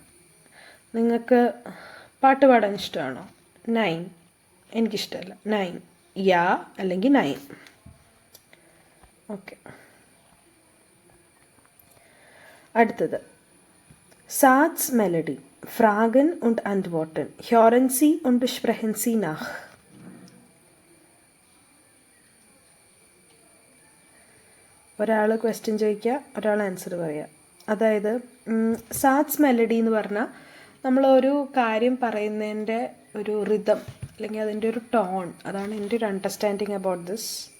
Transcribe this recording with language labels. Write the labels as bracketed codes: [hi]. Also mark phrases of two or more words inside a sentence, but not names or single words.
[ml] നിങ്ങൾക്ക് പാട്ട് പാടാൻ ഇഷ്ടമാണോ? നൈൻ, എനിക്കിഷ്ടമല്ല. [de] nein, ja [ml] അല്ലെങ്കിൽ നൈൻ. ഓക്കെ. അടുത്തത് [de] Satz Melodie. ഫ്രാഗൻ und antworten. Hören Sie und sprechen Sie nach. [ml] ഒരാൾ ക്വസ്റ്റ്യൻ ചോദിക്കുക, ഒരാൾ ആൻസർ പറയുക. അതായത് [de] Satz Melodie [ml] എന്ന് പറഞ്ഞാൽ നമ്മളൊരു കാര്യം പറയുന്നതിൻ്റെ ഒരു റിതം അല്ലെങ്കിൽ അതിൻ്റെ ഒരു ടോൺ, അതാണ് എൻ്റെ ഒരു [en] understanding about this.